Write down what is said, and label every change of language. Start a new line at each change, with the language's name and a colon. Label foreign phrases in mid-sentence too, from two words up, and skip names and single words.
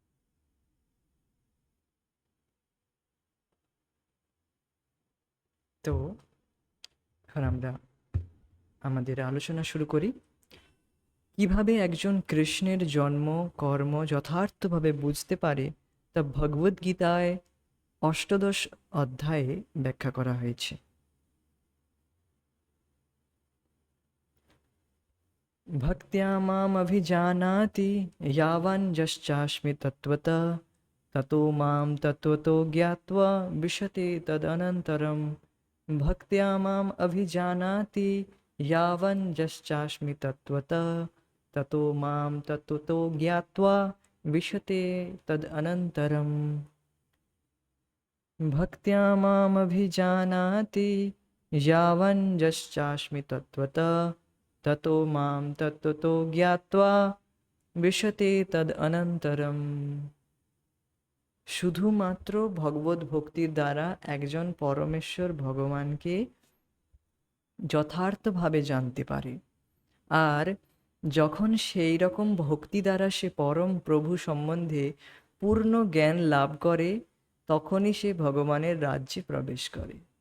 Bangla: তো এখন আমরা আমাদের আলোচনা শুরু করি। কিভাবে একজন কৃষ্ণের জন্ম কর্ম যথার্থভাবে বুঝতে পারে, তা ভগবদ গীতায় অষ্টাদশ অধ্যায়ে ব্যাখ্যা করা হয়েছে।
Sanskrit: ভক্ত্যা মাম অভিজানাতি यावन् यश्चास्मि तत्त्वतः ततो मां तत्त्वतो ज्ञात्वा विशते तदनन्तरम्। भक्त्या माम अभिजानाति यावन् यश्चास्मि तत्त्वतः ततो मां तत्त्वतो ज्ञात्वा विशते तदनन्तरम्। भक्त्या माम अभिजानाति यावन् यश्चास्मि तत्त्वतः ततो मां तत्त्वतो ज्ञात्वा विशते तद অনন্তরম।
Bangla: শুধুমাত্র ভগবত ভক্তির দ্বারা একজন পরমেশ্বর ভগবানকে যথার্থভাবে জানতে পারে। আর যখন সেই রকম ভক্তি দ্বারা সে পরম প্রভু সম্বন্ধে পূর্ণ জ্ঞান লাভ করে, তখনই সে ভগবানের রাজ্যে প্রবেশ করে।